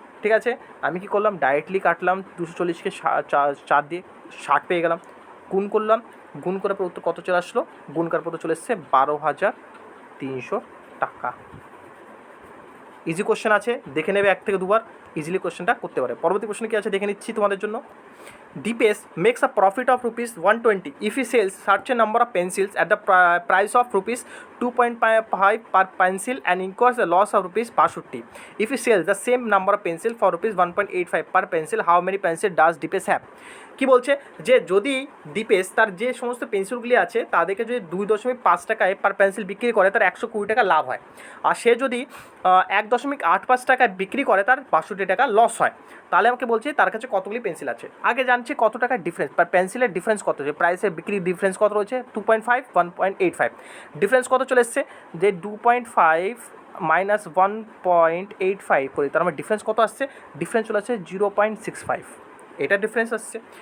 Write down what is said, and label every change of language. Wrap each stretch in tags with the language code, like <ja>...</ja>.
<bn>ঠিক আছে, আমি কি করলাম, ডাইরেক্টলি কাটলাম 240কে 4 দিয়ে 60 পেয়ে গেলাম, গুণ করলাম, গুণ করার পর উত্তর কত চলে আসলো, গুণ করার পর চলে এসছে 12,300 টাকা। ইজি কোশ্চেন আছে, দেখে নেবে 1 থেকে 2বার, ইজিলি কোশ্চেনটা করতে পারে। পরবর্তী প্রশ্ন কী আছে দেখে নিচ্ছি তোমাদের জন্য।</bn> <en>Deepesh makes a profit of rupees 120 if he sells such a number of pencils at the price of rupees 2.5 per pencil and incurs a loss of rupees 65. If he sells the same number of pencil for rupees 1.85 per pencil, how many pencil does Deepesh have?</en> <bn>কি বলছে যে যদি দীপেশ তার যে সমস্ত পেন্সিলগুলি আছে তাদেরকে যদি 2.5 টাকায় পার পেন্সিল বিক্রি করে তার 120 টাকা লাভ হয়, আর সে যদি 1.85 টাকায় বিক্রি করে তার 62 টাকা লস হয়, তাহলে আমাকে বলছে তার কাছে কতগুলি পেন্সিল আছে। আগে জানছি কত টাকার ডিফারেন্স, পার পেন্সিলের ডিফারেন্স কত, যে প্রাইসের বিক্রির ডিফারেন্স কত রয়েছে 2.5 1.85, ডিফারেন্স কত চলে এসছে যে 2.5 মাইনাস 1.85 করি, তার মানে ডিফারেন্স কত আসছে, ডিফারেন্স চলে আসছে 0.65, এটা ডিফারেন্স আসছে।</bn>